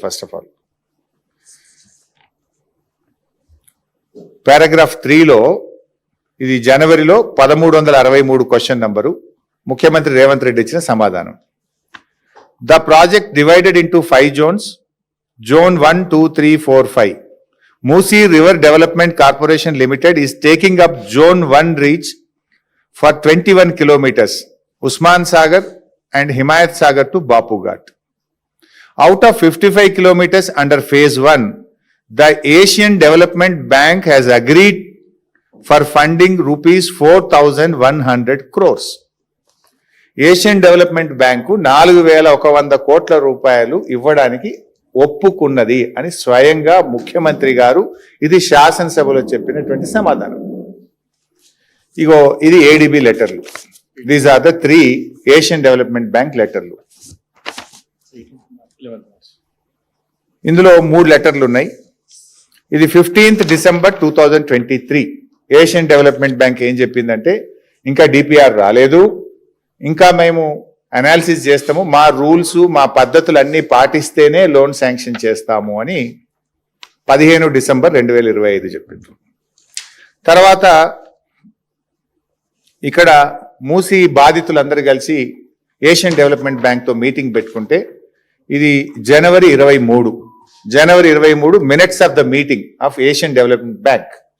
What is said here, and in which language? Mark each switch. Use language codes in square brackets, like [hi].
[en] first of all [te] paragraph 3లో ఇది జనవరిలో 1363 question number, ముఖ్యమంత్రి రేవంత్ రెడ్డి ఇచ్చిన సమాధానం. [en] The project divided into 5 zones, Zone 1, 2, 3, 4, 5. Musi River Development Corporation Limited is taking up Zone 1 reach for 21 kilometers, Usman Sagar and Himayat Sagar to Bapu Ghat. Out of 55 kilometers under phase 1, the Asian Development Bank has agreed for funding rupees 4,100 crores. [te] Asian development bank 4,100 కోట్ల రూపాయలు ఇవ్వడానికి ఒప్పుకున్నది అని స్వయంగా ముఖ్యమంత్రి గారు ఇది శాసనసభలో చెప్పినటువంటి సమాధానం. ఇగో ఇది ADB లెటర్లు. [en] These are the 3 Asian development bank లెటర్లు. [te] ఇందులో 3 లెటర్లు ఉన్నాయి. ఇది 15th December 2023. Asian development bank ఏం చెప్పిందంటే, ఇంకా DPR రాలేదు, ఇంకా మేము అనాలిసిస్ చేస్తాము, మా రూల్స్ మా పద్ధతులు అన్నీ పాటిస్తేనే లోన్ శాంక్షన్ చేస్తాము అని 15 December 2025 చెప్పిండ్రు. తర్వాత ఇక్కడ మూసీ బాధితులందరూ కలిసి ఏషియన్ డెవలప్మెంట్ బ్యాంక్తో మీటింగ్ పెట్టుకుంటే ఇది జనవరి 23 [en] Minutes of the meeting of Asian development bank.